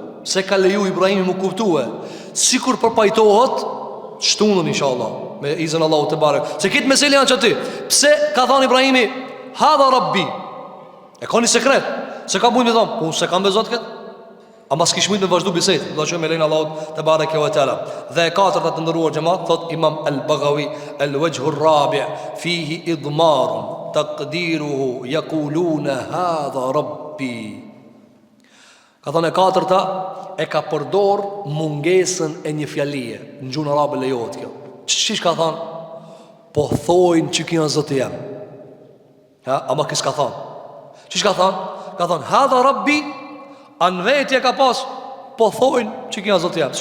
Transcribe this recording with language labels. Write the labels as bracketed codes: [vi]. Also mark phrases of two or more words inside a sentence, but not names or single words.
[sq] Sikur përpajtohet shtunën inshallah me izin Allahu te barek. Se këtë meselë janë çati. Pse ka thënë Ibrahimi [ar] هذا ربي? [sq] E ka një sekret. Se ka mund të thon, po se kam me Zot këtë? Ama s'kish mund me vazhdu bisedë, do të shohim me lein Allahut te bareke ve teala. Dhe e katërta të ndëruar xhamat, thot Imam al-Baghawi, [ar] الوجه الرابع فيه إضمار تقديره يقولون هذا ربي. [sq] Ka thënë e katërta e ka përdor mungesën e një fjalie. Në gjuhën arabe lejohet kjo. Çish ka thënë? po thojnë që kjo janë Zoti jam. Ama kës ka thonë. Çish ka thonë? Ka thonë [ar] هذا ربي, [sq] anë vetje ka pas, po thojnë që kjo janë Zoti jam.